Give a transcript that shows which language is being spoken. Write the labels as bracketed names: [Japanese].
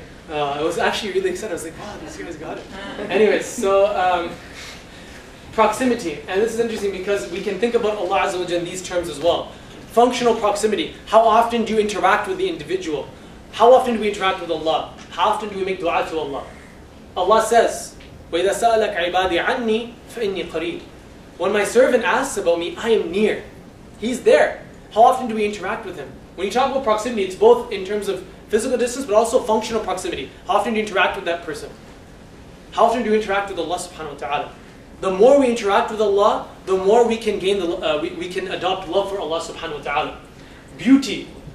[English] I was actually really excited. I was like, wow, these guys got it. Anyways, so proximity. And this is interesting because we can think about Allah Azza wa Jalla in these terms as well. Functional proximity. How often do you interact with the individual? How often do we interact with Allah? How often do we make dua to Allah? [Arabic] Allah says, وَإِذَا سَأَلَكَ عِبَادِي عَنِّي فَإِنِّي قَرِيبٌ. [English] When my servant asks about me, I am near. He's there. How often do we interact with Him? When you talk about proximity, it's both in terms of physical distance, but also functional proximity. How often do you interact with that person? How often do you interact with Allah subhanahu wa ta'ala? The more we interact with Allah, the more we can gain we can adopt love for Allah subhanahu wa ta'ala. Beauty.